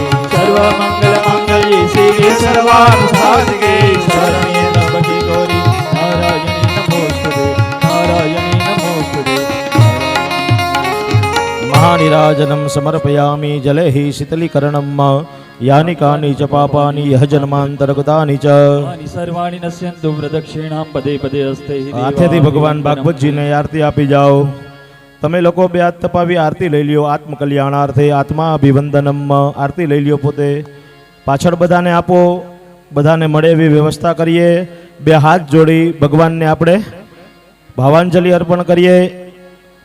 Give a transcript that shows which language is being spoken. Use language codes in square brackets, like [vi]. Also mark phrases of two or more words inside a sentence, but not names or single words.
[sa] सर्वमंगल मंगल्ये शिवे सर्वार्थ साधिके शरण्ये त्र्यंबके गौरी नारायणी नमोस्तुते नारायणी नमोस्तुते. महानिराजनं समर्पयामि जले हि शीतलीकरणं यानि कानि च पापानि यः जन्मान्तर्गतानि च. सर्वाणि नश्यन्तु प्रदक्षिणां पदे पदे अस्ते. [gu] હાથેથી ભગવાન ભાગવતજીને આરતી આપી જાઓ. તમે લોકો બે હાથ તપાવી આરતી લઈ લ્યો. [sa] आत्मकल्याणार्थे आत्मा अभिवंदनम [gu] આરતી લઈ લ્યો. પોતે પાછળ બધાને આપો. બધાને મળે એવી વ્યવસ્થા કરીએ. બે હાથ જોડી ભગવાનને આપણે ભાવાંજલિ અર્પણ કરીએ.